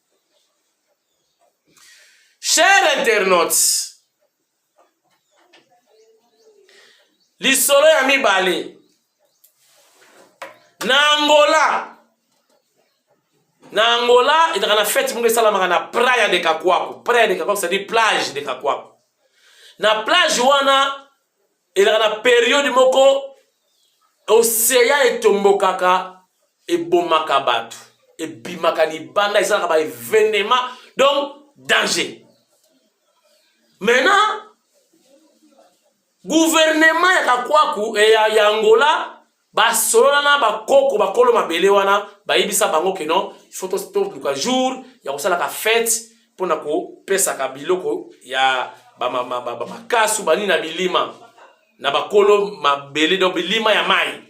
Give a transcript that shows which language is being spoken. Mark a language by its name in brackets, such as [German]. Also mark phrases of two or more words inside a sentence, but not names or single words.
[French] Chers internautes, [Lingala] lisolo ya mibale na [French] Angola il y a une fête qui [Lingala] salamaka na praia de Kakwaku [French] c'est-à-dire plage de Kakwaku [Lingala] na plage wana [French] il y a une période [Lingala] moko océan etombokaka ebomaka bato ebimaka libanda esalaka ba événement [French] donc danger. Maintenant gouvernement [Lingala] ya Kakwaku et ya Angola basolola na bakoko bakolo mabele wana bayibisa bango ke [French] non il faut [Lingala] to jour ya kosala ka fête pona ko pesa ka biloko ya makasu bani na bilima na bakolo mabele do bilima ya mai.